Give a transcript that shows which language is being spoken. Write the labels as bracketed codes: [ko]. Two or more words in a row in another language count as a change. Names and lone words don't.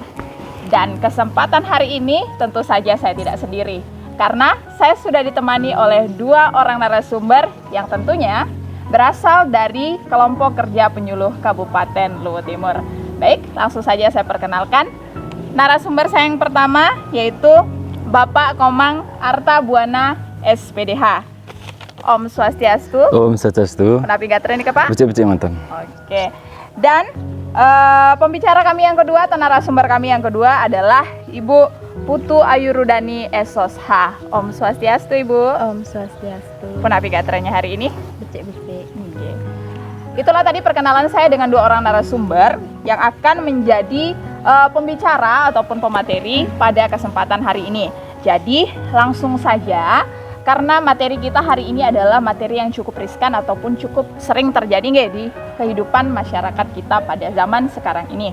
[id] Dan kesempatan hari ini tentu saja saya tidak sendiri, karena saya sudah ditemani oleh dua orang narasumber yang tentunya berasal dari Kelompok Kerja Penyuluh Kabupaten Luwu Timur. Baik, langsung saja saya perkenalkan narasumber saya yang pertama, yaitu Bapak Komang Arta Buana SPDH. [ban] Om Swastiastu. Om Swastiastu. Penapi gatra ini Pak? Becik-becik mantan. [id] Oke. Dan pembicara kami yang kedua atau narasumber kami yang kedua adalah Ibu Putu Ayurudani SOSH. [ban] Om Swastiastu Ibu. Om Swastiastu. Penapi gatranya [id] hari ini? [ban] Becik-becik. [id] Oke. Itulah tadi perkenalan saya dengan dua orang narasumber yang akan menjadi pembicara ataupun pemateri pada kesempatan hari ini. Jadi langsung saja, karena materi kita hari ini adalah materi yang cukup riskan ataupun cukup sering terjadi nggak di kehidupan masyarakat kita pada zaman sekarang ini.